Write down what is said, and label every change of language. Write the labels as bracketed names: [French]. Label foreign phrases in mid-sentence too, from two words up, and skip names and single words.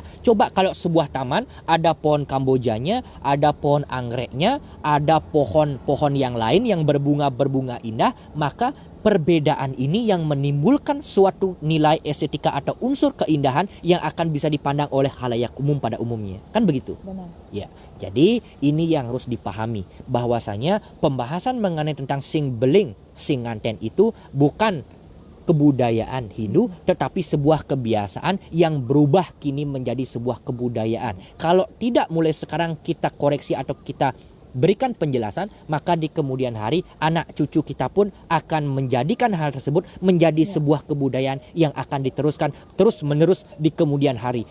[Indonesian] Coba kalau sebuah taman ada pohon Kambojanya, ada pohon anggreknya, ada pohon-pohon yang lain yang berbunga-berbunga indah, maka perbedaan ini yang menimbulkan suatu nilai estetika atau unsur keindahan yang akan bisa dipandang oleh khalayak umum pada umumnya. Kan begitu? Benar. Ya, jadi ini yang harus dipahami bahwasanya pembahasan mengenai tentang [Balinese] sing beling, sing nganten [Indonesian] itu bukan kebudayaan Hindu tetapi sebuah kebiasaan yang berubah kini menjadi sebuah kebudayaan. Kalau tidak mulai sekarang kita koreksi atau kita berikan penjelasan, maka di kemudian hari anak cucu kita pun akan menjadikan hal tersebut menjadi sebuah kebudayaan yang akan diteruskan terus menerus di kemudian hari.